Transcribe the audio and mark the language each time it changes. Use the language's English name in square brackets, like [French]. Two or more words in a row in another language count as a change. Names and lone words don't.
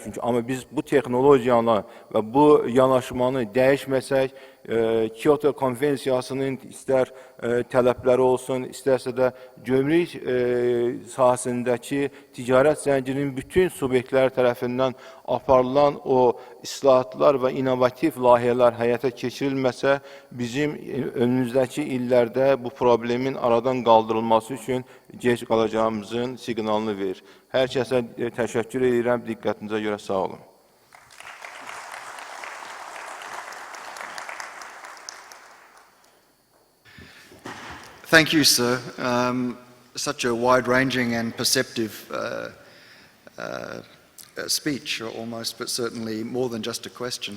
[Azerbaijani] Çünki amma biz bu texnologiyanı və bu yanaşmanı dəyişməsək, Kyoto Konvensiyasının istər tələbləri olsun, istərsə də gömrük sahəsindəki ticarət zəncirinin bütün subyektləri tərəfindən aparılan o islahatlar və inovativ layihələr həyata keçirilməsə, bizim önümüzdəki illərdə bu problemin aradan qaldırılması üçün gec qalacağımızın siqnalını verir. Hər kəsə təşəkkür edirəm, diqqətinizə görə sağ olun. [English] Thank you, sir. Such a wide-ranging and perceptive speech, almost, but certainly more than just a question.